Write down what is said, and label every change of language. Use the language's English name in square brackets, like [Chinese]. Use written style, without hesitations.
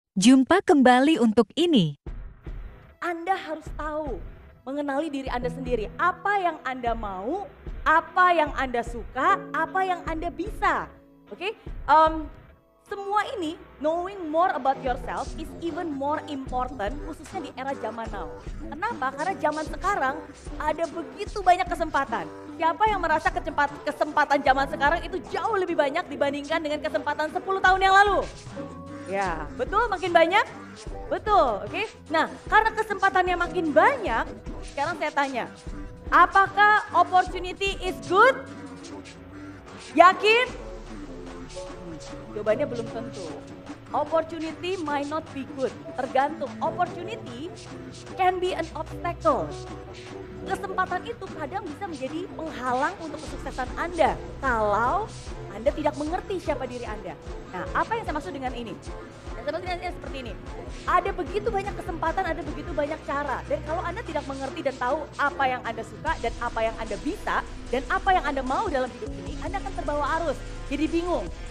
[Indonesian] Jumpa kembali untuk ini. Anda harus tahu, mengenali diri Anda sendiri. Apa yang Anda mau, apa yang Anda suka, apa yang Anda bisa. Oke? Semua ini, [English] knowing more about yourself is even more important, [Indonesian] khususnya di era zaman now. Kenapa? Karena zaman sekarang ada begitu banyak kesempatan. Siapa yang merasa kesempatan zaman sekarang itu jauh lebih banyak dibandingkan dengan kesempatan 10 tahun yang lalu? Ya, betul, makin banyak? Betul, oke. Nah, karena kesempatannya makin banyak, sekarang saya tanya, apakah [English] opportunity is good? [Indonesian] Yakin? Jawabannya belum tentu. [English] Opportunity might not be good, [Indonesian] tergantung. [English] Opportunity can be an obstacle. [Indonesian] Kesempatan itu kadang bisa menjadi penghalang untuk kesuksesan Anda kalau Anda tidak mengerti siapa diri Anda. Nah, apa yang saya maksud dengan ini? Yang saya maksud dengan ini seperti ini. Ada begitu banyak kesempatan, ada begitu banyak cara. Dan kalau Anda tidak mengerti dan tahu apa yang Anda suka dan apa yang Anda bisa dan apa yang Anda mau dalam hidup ini, Anda akan terbawa arus. Jadi bingung.